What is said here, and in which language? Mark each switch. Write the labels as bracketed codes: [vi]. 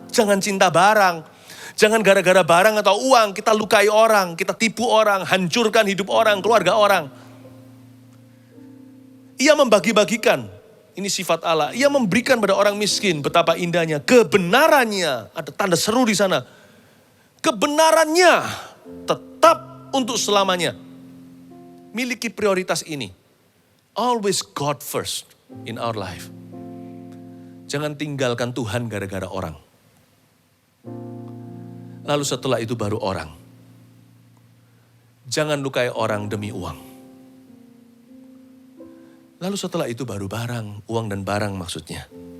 [id] Jangan cinta barang. Jangan gara-gara barang atau uang kita lukai orang, kita tipu orang, hancurkan hidup orang, keluarga orang. Ia membagi-bagikan, ini sifat Allah. Ia memberikan pada orang miskin, betapa indahnya. Kebenarannya, ada tanda seru di sana. Kebenarannya tetap untuk selamanya. Miliki prioritas ini. [en] Always God first in our life. [id] Jangan tinggalkan Tuhan gara-gara orang. Lalu setelah itu baru orang. Jangan lukai orang demi uang. Lalu setelah itu baru barang, uang dan barang maksudnya.